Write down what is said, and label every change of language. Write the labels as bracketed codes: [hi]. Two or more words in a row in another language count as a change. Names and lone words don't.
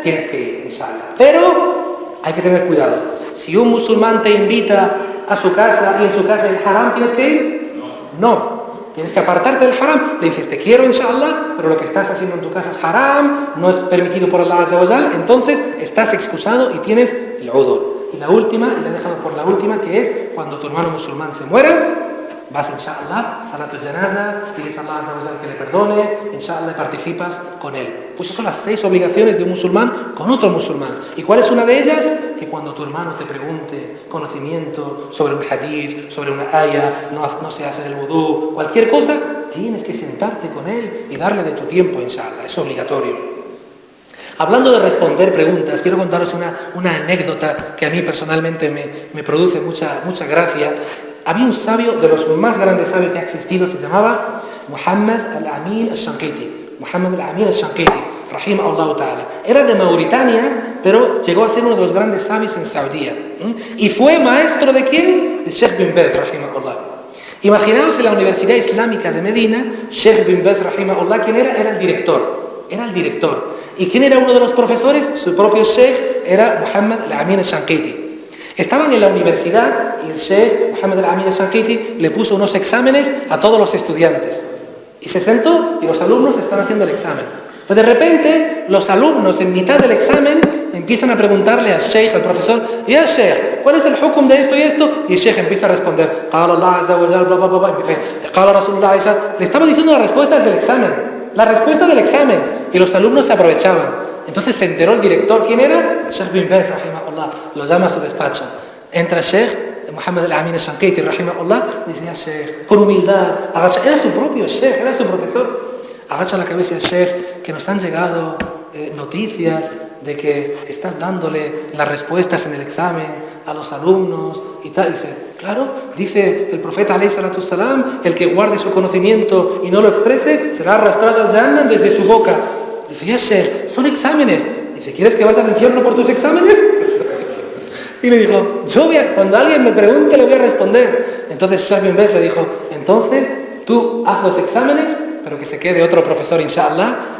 [es] Tienes que ir, inshallah. Pero hay que tener cuidado. Si un musulmán te invita a su casa y en su casa hay haram, ¿tienes que ir? No. Tienes que apartarte del haram. Le dices, te quiero, inshallah, pero lo que estás haciendo en tu casa es haram, no es permitido por Allah [ar] عز وجل, [es] entonces estás excusado y tienes el udur. Y la última, y la he dejado por la última, que es cuando tu hermano musulmán se muera, vas, inshallah, [ar] صلاة الجنازة, [es] pides a Allah [ar] عز وجل [es] que le perdone, inshallah, participas con él. Pues esas son las 6 obligaciones de un musulmán con otro musulmán. ¿Y cuál es una de ellas? Que cuando tu hermano te pregunte conocimiento sobre un hadith, sobre una aya, no se hace el wudú, cualquier cosa, tienes que sentarte con él y darle de tu tiempo, inshallah, es obligatorio. Hablando de responder preguntas, quiero contaros una anécdota que a mí personalmente me produce mucha gracia. Había un sabio, de los más grandes sabios que ha existido, se llamaba Muhammad al-Amin al-Shanqiti. [ar] محمد الأمين الشنقيطي رحمه الله تعالى. [es] Era de Mauritania, pero llegó a ser uno de los grandes sabios en Saudía. Y fue maestro ¿de quién? De Sheikh bin Baz, rahimahullah. Imaginaos en la Universidad Islámica de Medina, Sheikh bin Baz, rahimahullah, ¿quién era? Era el director. Era el director. ¿Y quién era uno de los profesores? Su propio Sheikh era Muhammad al-Amin al-Shanqiti. Estaban en la universidad y el Sheikh Muhammad al-Amin al-Shanqiti le puso unos exámenes a todos los estudiantes. Y se sentó y los alumnos están haciendo el examen. Pero de repente los alumnos en mitad del examen empiezan a preguntarle al Sheikh, al profesor, [ar] يا شيخ, [es] ¿cuál es el hukum de esto y esto? Y el Sheikh empieza a responder, [ar] قال الله عز وجل, bla, bla, bla, bla, قال رسول الله عيسى. [es] Le estaba diciendo las respuestas del examen. La respuesta del examen. Y los alumnos se aprovechaban. Entonces se enteró el director, ¿quién era? Sheikh bin Baz, rahimahullah. Lo llama a su despacho. Entra Sheikh Muhammad al-Amin al-Shanqiti, rahimahullah, y dice, [ar] يا شيخ, [es] con humildad, agacha. Era su propio Sheikh, era su profesor. Agacha la cabeza y dice, Sheikh, que nos han llegado noticias de que estás dándole las respuestas en el examen a los alumnos y tal. Y dice, claro, dice el profeta [ar] عليه الصلاة والسلام, [es] el que guarde su conocimiento y no lo exprese, será arrastrado al Jannah desde su boca. Dice, [ar] يا شيخ, [es] son exámenes. Dice, ¿quieres que vaya al infierno por tus exámenes? Y le dijo, cuando alguien me pregunte le voy a responder. Entonces Sheikh bin Baz le dijo, entonces tú haz los exámenes, pero que se quede otro profesor, inshallah.